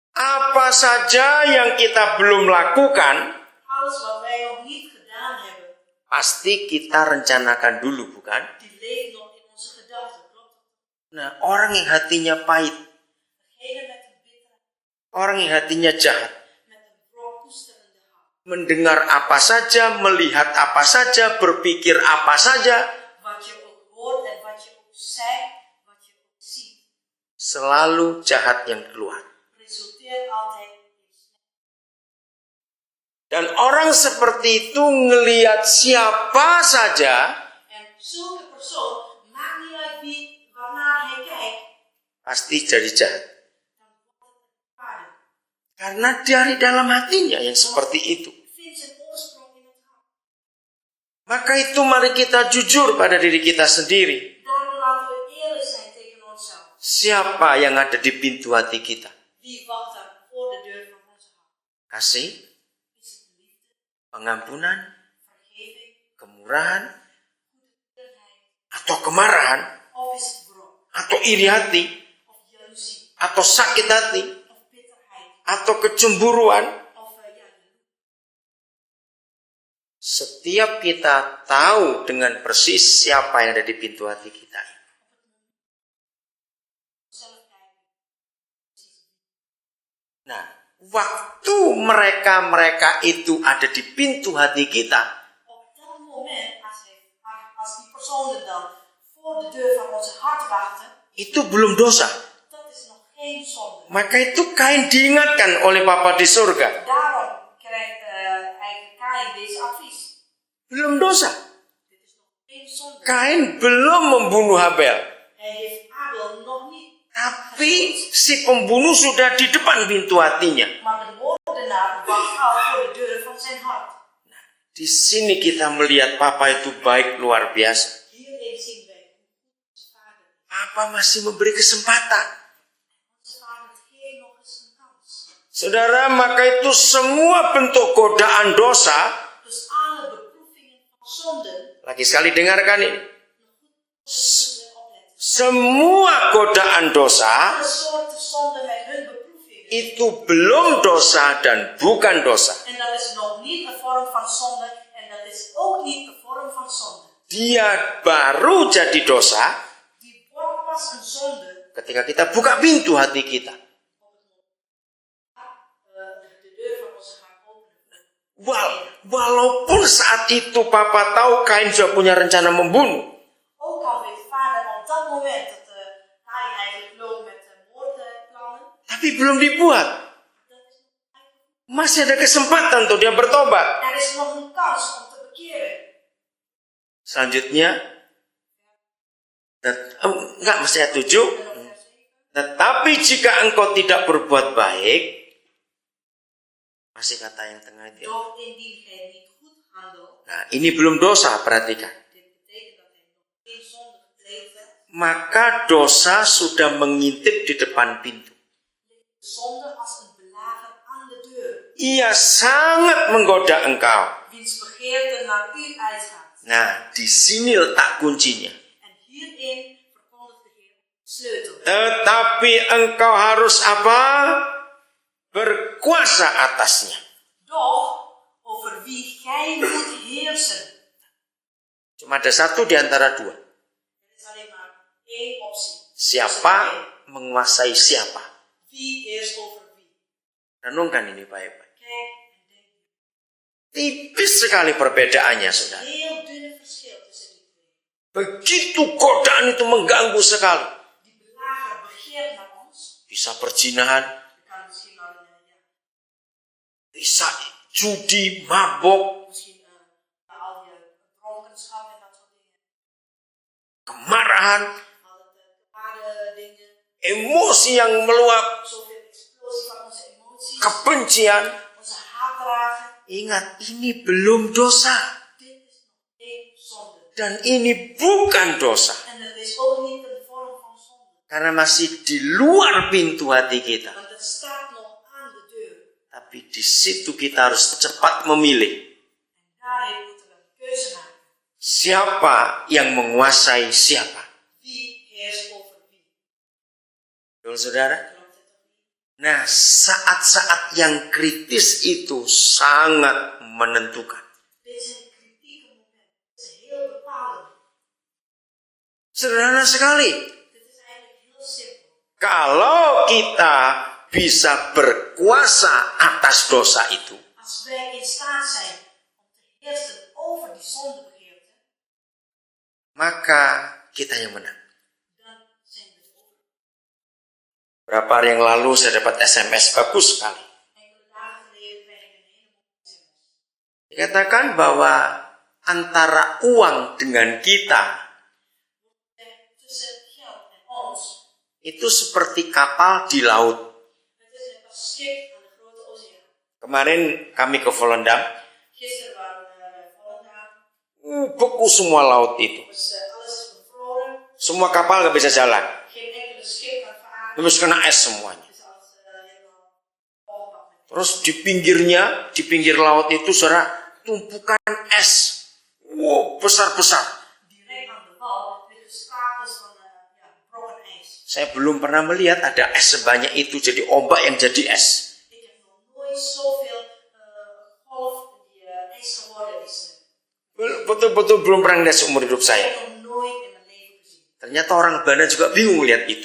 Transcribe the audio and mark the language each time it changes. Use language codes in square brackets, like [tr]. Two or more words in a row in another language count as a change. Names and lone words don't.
[id] Apa saja yang kita belum lakukan, [nl] Alles wat wij nog niet gedaan hebben, [id] pasti kita rencanakan dulu, bukan? [nl] die leeft nog in onze gedachten, klopt dat? [id] Nah, orang yang hatinya pahit, [nl] Degene met een bittere, [id] orang yang hatinya jahat, [nl] met een wrok koesterende hart. [id] mendengar apa saja, melihat apa saja, berpikir apa saja, [nl] Wat je ook hoort en wat je ook zegt, wat je ook ziet, [id] selalu jahat yang keluar. [nl] resulteert altijd in slecht. [id] Dan orang seperti itu ngelihat siapa saja, [nl] En zulke persoon, maakt niet uit wie, waarnaar hij kijkt, [id] pasti jadi jahat. [nl] dan wordt het een paarden. [id] Karena dari dalam hatinya yang seperti itu. [nl] Vindt zijn oorsprong in het hart. [id] Maka itu mari kita jujur pada diri kita sendiri. [nl] Daarom laten we eerlijk zijn tegen onszelf. [id] Siapa yang ada di pintu hati kita? [nl] Wie wacht er voor de deur van onze hart? [id] Kasih, [nl] Is het liefde, [id] pengampunan, [nl] vergeving, [id] kemurahan, [nl] goedheid, [id] atau kemarahan, [nl] of is het wrok, [id] atau iri hati, [nl] of jaloezie, [id] atau sakit hati, [nl] of bitterheid, [id] atau kecemburuan. [nl] of jaloezie? [id] Setiap kita tahu dengan persis siapa yang ada di pintu hati kita. [nl] Zelf kijken. [id] Nah, waktu mereka itu ada di pintu hati kita, [nl] Op dat moment, als die personen dan voor de deur van onze hart wachten, [id] itu belum dosa. [nl] dat is nog geen zonde. [id] Maka itu Kain diingatkan oleh Bapa di surga. [nl] Daarom krijgt eigenlijk Kain deze advies. [id] Belum dosa. [nl] Dit is nog geen zonde. [id] Kain belum membunuh Habel. [nl] Hij heeft Abel nog niet. [id] Tapi si pembunuh sudah di depan pintu hatinya. [nl] Maar de moordenaar wacht al voor de deur van zijn hart. [id] Di sini kita melihat Papa itu baik luar biasa. [nl] Hierin zien wij onze vader. [id] Papa masih memberi kesempatan. [nl] Onze vader geeft nog eens een kans. [id] Saudara, maka itu semua bentuk godaan dosa. [nl] Dus alle beproevingen van zonden, [id] Lagi sekali dengarkan ini. [nl] moeten we opletten. [id] Semua godaan dosa [nl] Alle soorten zonden met hun beproevingen. [id] itu belum dosa dan bukan dosa. [nl] En dat is nog niet een vorm van zonde. En dat is ook niet een vorm van zonde. [id] Dia baru jadi dosa [nl] Die wordt pas een zonde [id] ketika kita buka pintu hati kita. [nl] de deur van onze hart openen. [id] Walaupun saat itu Papa tahu Kain sudah punya rencana membunuh. [nl] Ook al weet vader op dat moment dat hij eigenlijk loopt met moordplannen. [id] Tapi belum dibuat. [nl] Dat is eigenlijk, [id] Masih ada kesempatan untuk dia bertobat. [nl] er is nog een kans om te bekeren. [id] Selanjutnya, enggak mesti ayat 7. Tetapi jika engkau tidak berbuat baik, masih kata yang tengah itu. [nl] Doch indien gij niet goed handelt, [id] Nah, ini belum dosa, perhatikan. [nl] dit betekent dat hij nog geen zonde gepleegd heeft. [id] Maka dosa sudah mengintip di depan pintu. [nl] De zonde als een belager aan de deur. [id] Ia sangat menggoda engkau. [nl] Wiens begeerte naar u uitgaat. [id] Nah, di sini letak kuncinya. [nl] En hierin verkondigt de Heer sleutel. [id] Tetapi engkau harus apa? Berkuasa atasnya. [nl] Doch over wie gij moet heersen. [id] Cuma ada satu di antara dua. [nl] Er is alleen maar één optie. [id] Siapa menguasai siapa? [nl] Wie heerst over wie? [id] Renungkan ini baik-baik. [nl] Kijk en denk. [id] Tipis sekali perbedaannya, saudara. [nl] Heel dunne verschil tussen die twee. [id] Begitu godaan itu mengganggu sekali. [nl] Die belager begeert naar ons. [id] Bisa perzinahan, [nl] Je kan misschien wel [id] bisa judi, mabok, [nl] misschien al je dronkenschap en dat soort dingen. [id] kemarahan, [nl] Al het kwade dingen. [id] emosi yang meluap, [nl] Zoveel explosie van onze emoties. [id] kebencian. [nl] Onze haatdragen. [id] Ingat, ini belum dosa. [nl] Dit is nog geen zonde. [id] Dan ini bukan dosa. [nl] En het is ook niet een vorm van zonde. [id] Karena masih di luar pintu hati kita. [nl] Want het staat nog aan de deur. [id] Tapi di situ kita harus cepat memilih. [nl] En daarin moeten we een keuze maken. [id] Siapa yang menguasai siapa. [nl] Wie heerst over wie? [id] Betul, saudara? Nah, saat-saat yang kritis itu sangat menentukan. [nl] Dit is een kritieke moment. Het is heel bepalend. [id] Sederhana sekali. [nl] Dit is eigenlijk heel simpel. [id] Kalau kita bisa berkuasa atas dosa itu, [nl] Als wij in staat zijn om te heersen over die zondebegeerte, [id] maka kita yang menang. [nl] dan zijn we het over. [id] Berapa hari yang lalu saya dapat SMS bagus sekali. [nl] Enkele dagen geleden kreeg ik een hele mooie sms. [id] Dikatakan bahwa antara uang dengan kita [nl] Tussen geld en ons, [id] itu seperti kapal di laut. [nl] het is net als schip aan de grote oceaan. [id] Kemarin kami ke Volendam, [nl] Gisteren waren we naar Volendam, [id] beku semua laut itu. [nl] dus alles is bevroren, [id] Semua kapal nggak bisa jalan. [nl] geen enkele schip kan varen, [id] Terus kena es semuanya. [nl] dus alles helemaal opgepakt met [id] Terus di pinggir laut itu saudara tumpukan es. Wow, besar-besar. [nl] direct aan de wal liggen stapels van brokken ijs. [id] Saya belum pernah melihat ada es sebanyak itu jadi ombak yang jadi es. [nl] Ik heb nog nooit zoveel golf die ijs geworden is. [id] Betul-betul belum pernah lihat seumur hidup [nl] Ik [id] saya. [nl] heb nog nooit in mijn leven gezien. [id] Ternyata orang Belanda juga bingung lihat itu.